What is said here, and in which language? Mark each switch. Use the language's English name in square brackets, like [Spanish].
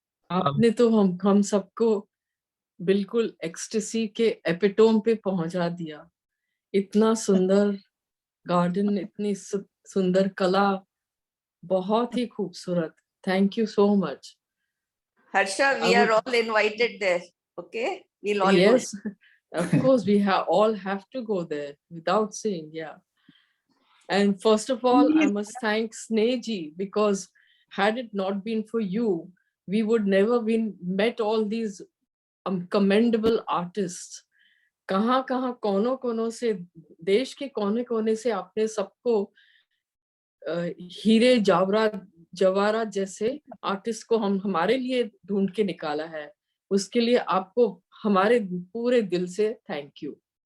[Hindi] आपने तो हम सबको बिल्कुल एक्सटेसी के एपिटोम पे पहुंचा दिया। इतना सुंदर गार्डन, इतनी सुंदर कला, बहुत ही खूबसूरत। [English] Thank you so much Harsha, we are all invited there. Okay, we'll all yes of course we all have to go there without saying. Yeah. And first of all, I must thank Sneji, because had it not been for you, we would never met all these commendable artists. [Hindi] कहाँ कहाँ कोनों कोनों से, देश के कोने कोने से आपने सबको हीरे जवाहरात जैसे आर्टिस्ट को हमारे लिए ढूंढ के निकाला है। उसके लिए आपको हमारे पूरे दिल से थैंक यू।